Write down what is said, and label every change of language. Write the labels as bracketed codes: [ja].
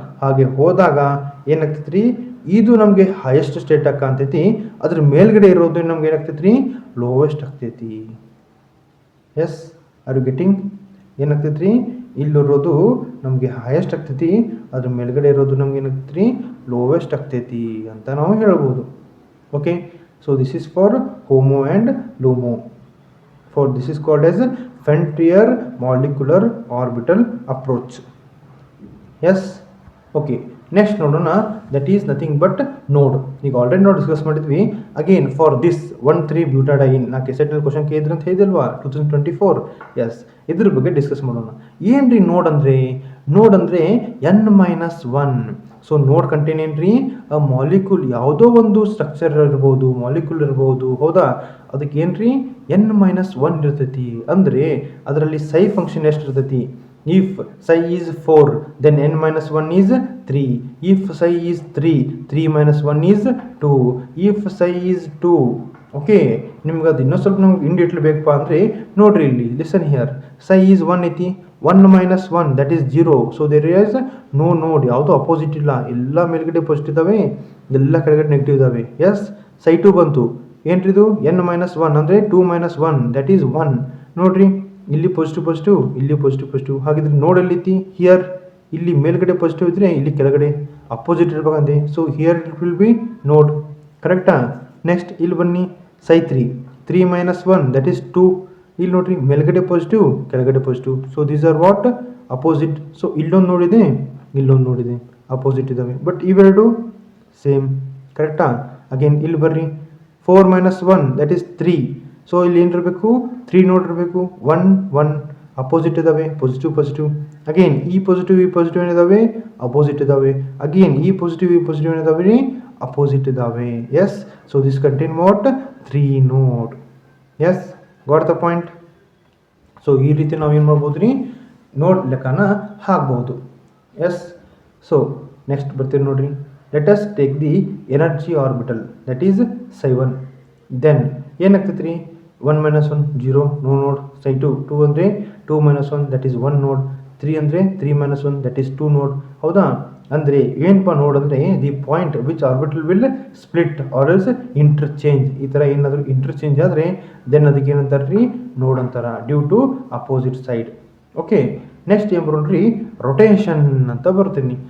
[kn] ಹಾಗೆ ಹೋದಾಗ ಏನಾಗ್ತೈತೆ ರೀ, ಇದು ನಮಗೆ ಹೈಯೆಸ್ಟ್ ಸ್ಟೇಟ್ ಕಾಣ್ತೈತಿ, ಅದ್ರ ಮೇಲ್ಗಡೆ ಇರೋದು ನಮ್ಗೆ ಏನಾಗ್ತೈತೆ ರೀ, ಲೋವೆಸ್ಟ್ ಆಗ್ತೈತಿ. S, are you getting? ಏನಾಗ್ತೈತೆ ರೀ, ಇಲ್ಲಿರೋದು ನಮಗೆ ಹೈಯೆಸ್ಟ್ ಆಗ್ತೈತಿ, ಅದ್ರ ಮೇಲ್ಗಡೆ ಇರೋದು ನಮ್ಗೆ ಏನಾಗ್ತೈತೆ ರೀ, ಲೋವೆಸ್ಟ್ ಆಗ್ತೈತಿ ಅಂತ ನಾವು ಹೇಳ್ಬೋದು. [en] Okay, so this is for homo and lumo. For this is called as Fentrier molecular orbital approach. Yes. Okay, next ನೋಡೋಣ, that is nothing but node. [kn] ಈಗ ಆಲ್ರೆಡಿ ನಾವು ಡಿಸ್ಕಸ್ ಮಾಡಿದ್ವಿ. ಅಗೇನ್ ಫಾರ್ ದಿಸ್ 1,3 ಬ್ಯೂಟಾಡೈನ್ ನಾ ಕೆಸೆಟ್ನಲ್ಲಿ question ಕೇಳಿದ್ರೆ ಅಂತ ಹೇಳಿದಲ್ವಾ 2024. S, ಇದ್ರ ಬಗ್ಗೆ discuss ಮಾಡೋಣ. ಏನ್ರಿ ನೋಡ್ ಅಂದರೆ? ನೋಡ್ ಅಂದರೆ n-1. ಸೊ ನೋಡ್ ಕಂಟೈನ್ ಏನ್ರಿ, ಆ ಮಾಲಿಕ್ಯೂಲ್ ಯಾವುದೋ ಒಂದು ಸ್ಟ್ರಕ್ಚರ್ ಇರ್ಬೋದು, ಮಾಲಿಕ್ಯೂಲ್ ಇರ್ಬೋದು. ಹೌದಾ? ಅದಕ್ಕೆ ಏನ್ರಿ n-1 ಇರ್ತೈತಿ. ಅಂದರೆ ಅದರಲ್ಲಿ ಸೈ ಫಂಕ್ಷನ್ ಎಷ್ಟು ಇರ್ತೈತಿ? [en] If psi is 4, then n-1 is 3. If psi is 3, 3 minus 1 is 2. [kn] If psi is 2, okay, ನಿಮ್ಗೆ ಅದು ಇನ್ನೂ ಸ್ವಲ್ಪ ನಮ್ಗೆ ಇಂಡಿಯೇಟ್ಲಿ ಬೇಕಪ್ಪ ಅಂದರೆ ನೋಡ್ರಿ, ಇಲ್ಲಿ [en] listen here, [kn] psi is 1 ಐತಿ, [en] 1 minus 1 that is 0. So there is no node, [kn] ಯಾವುದೋ ಅಪೋಸಿಟ್ ಇಲ್ಲ, ಎಲ್ಲ ಮೇಲ್ಗಡೆ ಪಾಸಿಟಿವ್ ಇದ್ದಾವೆ, ಎಲ್ಲ ಕೆಳಗಡೆ ನೆಗೆಟಿವ್ ಇದ್ದಾವೆ. ಎಸ್, Psi2 ಬಂತು. ಏನ್ರಿದು n-1 ಅಂದರೆ [en] 2 minus 1 that is 1. [kn] ನೋಡ್ರಿ, ಇಲ್ಲಿ ಪಾಸಿಟಿವ್, ಇಲ್ಲಿ ಪಾಸಿಟಿವ್. ಹಾಗಿದ್ರೆ ನೋಡ್ ಎಲ್ಲಿತಿ? ಹಿಯರ್. ಇಲ್ಲಿ ಮೇಲ್ಗಡೆ ಪಾಸಿಟಿವ್ ಇದ್ರೆ ಇಲ್ಲಿ ಕೆಳಗಡೆ opposite ಇರ್ಬೇಕಂತೆ. [en] So here it will be node. ಕರೆಕ್ಟಾ? [kn] ನೆಕ್ಸ್ಟ್ ಇಲ್ಲಿ ಬನ್ನಿ, Psi3 [en] 3 minus 1 that is 2. [kn] ಇಲ್ಲಿ ನೋಡ್ರಿ, ಮೇಲ್ಗಡೆ ಪಾಸಿಟಿವ್, ಕೆಳಗಡೆ positive. [en] So these are what opposite. [kn] So ಇಲ್ಲೊಂದು ನೋಡಿದೆ, ಇಲ್ಲೊಂದು ನೋಡಿದೆ, ಅಪೋಸಿಟ್ ಇದ್ದಾವೆ. ಬಟ್ ಇವೆರಡು ಸೇಮ್. ಕರೆಕ್ಟಾ? ಅಗೇನ್ ಇಲ್ಲಿ ಬರ್ರಿ, [en] 4 minus 1 that is 3. [kn] ಸೊ ಇಲ್ಲಿ ಏನಿರಬೇಕು, 3 ನೋಡಿರಬೇಕು. 1 1 ಅಪೋಸಿಟ್ ಇದ್ದಾವೆ, ಪಾಸಿಟಿವ್. ಅಗೇನ್ ಈ ಪಾಸಿಟಿವ್ ಏನಿದಾವೆ, ಅಪೋಸಿಟ್ ಇದ್ದಾವೆ. ಅಗೇನ್ ಈ ಪಾಸಿಟಿವ್ ಏನಿದಾವೆ ರೀ, ಅಪೋಸಿಟ್ ಇದ್ದಾವೆ. [en] Yes, so this contain what 3 node. Yes, got the point? [kn] So ಈ ರೀತಿ ನಾವು ಏನು ಮಾಡ್ಬೋದು ರೀ, ನೋಡ್ ಲೆಕ್ಕನ ಹಾಕ್ಬೋದು. [en] yes, so next [kn] ಬರ್ತೀವಿ ನೋಡ್ರಿ. [en] Let us take the energy orbital, that is Psi1. [kn] Then ಏನಾಗ್ತೈತೆ ರೀ, 1 minus 1 0, [en] No node. Psi2 2 ಅಂದರೆ 2 minus 1 that is 1 node. 3 ಅಂದರೆ 3 minus 1 that is 2 node. [kn] ಹೌದಾ? ಅಂದರೆ ಏನಪ್ಪ ನೋಡ್ ಅಂದರೆ [en] The point which orbital will split or else interchange. [kn] ಈ ಥರ ಏನಾದರೂ ಇಂಟರ್ಚೇಂಜ್ ಆದರೆ ದೆನ್ ಅದಕ್ಕೆ ಏನಂತಾರೆ ರೀ, ನೋಡ್ ಅಂತಾರ, [en] Due to opposite side. [kn] Okay, next ಏನು ಬರೋಣ್ರಿ, ರೊಟೇಷನ್ ಅಂತ ಬರ್ತೀನಿ.